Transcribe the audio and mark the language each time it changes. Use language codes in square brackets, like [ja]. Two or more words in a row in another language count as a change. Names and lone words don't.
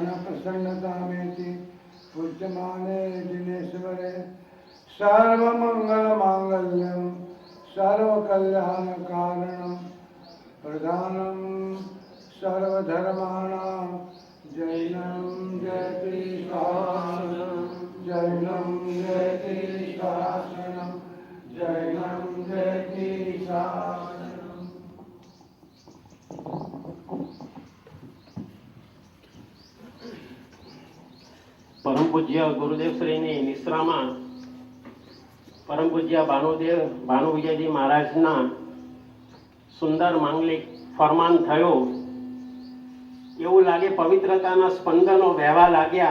[sa] प्रसन्नतामेति पूज्यमाने दिनेश्वरे सर्वमंगलमांगल्यं सर्वकल्याणकारणं प्रधानं सर्वधर्माणां जैनं जयति शासनं जैनं जयति शासनं जैनं जयति शासनं। [gu] પરમ પૂજ્ય ગુરુદેવ શ્રીની નિશ્રામાં પરમ પૂજ્ય ભાનુ વિજયજી મહારાજના સુંદર માંગલિક ફરમાન થયો એવું લાગે પવિત્રતાના સ્પંદનો વહેવા लाग्યા।